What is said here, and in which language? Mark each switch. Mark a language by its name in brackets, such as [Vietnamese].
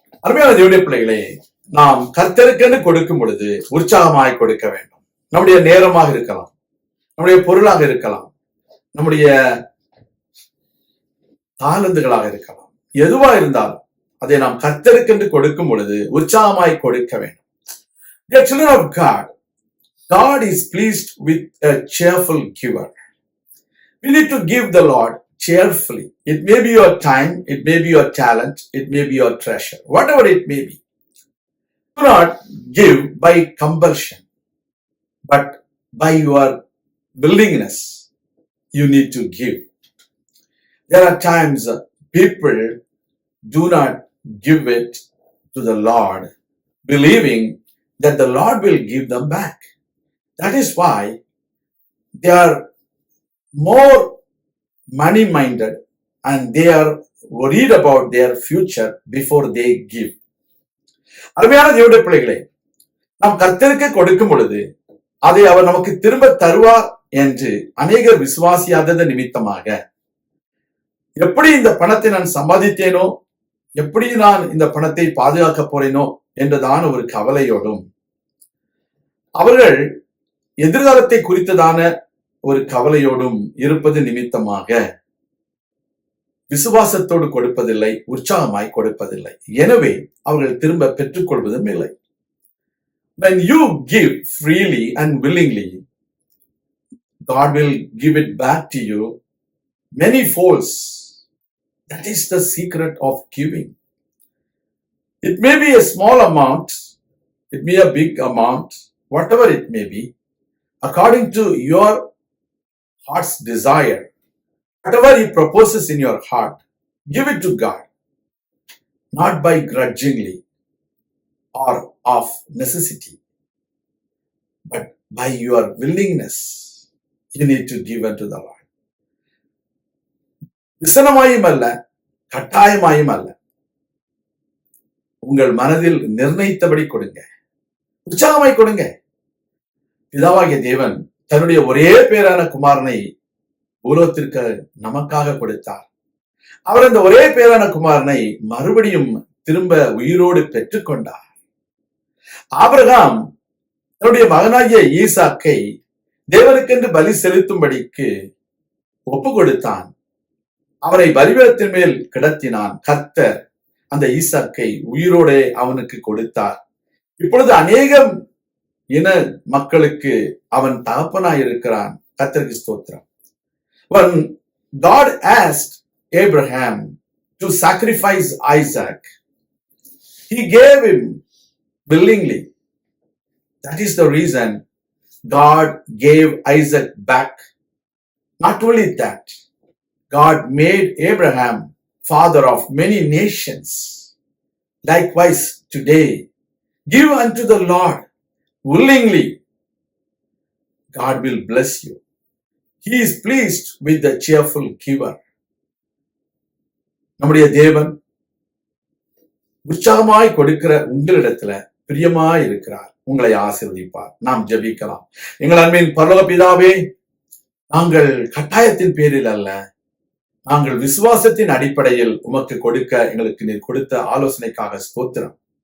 [Tamil] அருமையான தேவனுடைய பிள்ளைகளே, நாம் கர்த்தருக்கென்று கொடுக்கும் பொழுது உற்சாகமாய் கொடுக்க வேண்டும். நம்முடைய நேரமாக இருக்கலாம், நம்முடைய பொருளாக இருக்கலாம், நம்முடைய தாளந்துகளாக இருக்கலாம், எதுவா இருந்தாலும் அதை நாம் கர்த்தருக்கென்று கொடுக்கும் பொழுது உற்சாகமாய் கொடுக்க வேண்டும். [English] Dear children of God, God is pleased with a cheerful giver. We need to give the Lord cheerfully. It may be your time, it may be your talent, it may be your treasure, whatever it may be. Do not give by compulsion, but by your willingness, you need to give. There are times people do not give it to the Lord, believing that the Lord will give them back. That is why they are more money-minded and they are worried about their future before they give. [Tamil] அருமையான தேவனுடைய பிள்ளைகளே, நாம் கர்த்தருக்கு கொடுக்கும் பொழுது அதை அவர் நமக்கு திரும்ப தருவார் என்று அநேகர் விசுவாசியாதது நிமித்தமாக, எப்படி இந்த பணத்தை நான் சம்பாதித்தேனோ, எப்படி நான் இந்த பணத்தை பாதுகாக்க போறேனோ என்றதான ஒரு கவலையோடும், அவர்கள் எதிர்காலத்தை குறித்ததான ஒரு கவலையோடும் இருப்பது நிமித்தமாக விசுவாசத்தோடு கொடுப்பதில்லை, உற்சாகமாய் கொடுப்பதில்லை. எனவே அவர்கள் திரும்ப பெற்றுக்கொள்வதும் இல்லை. [English] When you give freely and willingly, God will give it back to you many folds. That is the secret of giving. It may be a small amount, it may be a big amount, whatever it may be, according to your heart's desire. Whatever He proposes in your heart, give it to God, not by grudgingly or of necessity, but by your willingness. You need to give unto the Lord. [Tamil] விசனமாயும் அல்ல, கட்டாயமாயும் அல்ல, உங்கள் மனதில் நிர்ணயித்தபடி கொடுங்க, உற்சாகமாய் கொடுங்க. பிதாவாகிய தேவன் தன்னுடைய ஒரே பேரான குமாரனை பூலோகத்திற்கு நமக்காக கொடுத்தார். அவர் அந்த ஒரே பேரான குமாரனை மறுபடியும் திரும்ப உயிரோடு பெற்றுக்கொண்டார். ஆபிரகாம் தன்னுடைய மகனாகிய ஈசாக்கை தேவனுக்கென்று பலி செலுத்தும்படிக்கு ஒப்பு கொடுத்தான். அவரை பலிபீடத்தின் மேல் கிடத்தினான். கர்த்தர் அந்த ஈசாக்கை உயிரோட அவனுக்கு கொடுத்தார். இப்பொழுது அநேகம் இன மக்களுக்கு அவன் தகப்பனாய் இருக்கிறான். கர்த்தருக்கு ஸ்தோத்திரம். [English] When God asked Abraham to sacrifice Isaac, He gave him willingly. That is the reason God gave Isaac back. Not only that, God made Abraham father of many nations. Likewise, today, give unto the Lord willingly. God will bless you. He is pleased with the cheerful giver. [Tamil] நம்முடைய தேவன் உற்சாகமாய் கொடுக்கிற உங்களிடத்துல பிரியமாய் இருக்கிறார். உங்களை ஆசீர்வதிப்பார். நாம் ஜெபிக்கலாம். எங்கள் அன்பின் பரலோக பிதாவே, நாங்கள் கட்டாயத்தின் பேரில் அல்ல, நாங்கள் விசுவாசத்தின் அடிப்படையில் உமக்கு கொடுக்க எங்களுக்கு நீர் கொடுத்த ஆலோசனைக்காக ஸ்தோத்திரம்.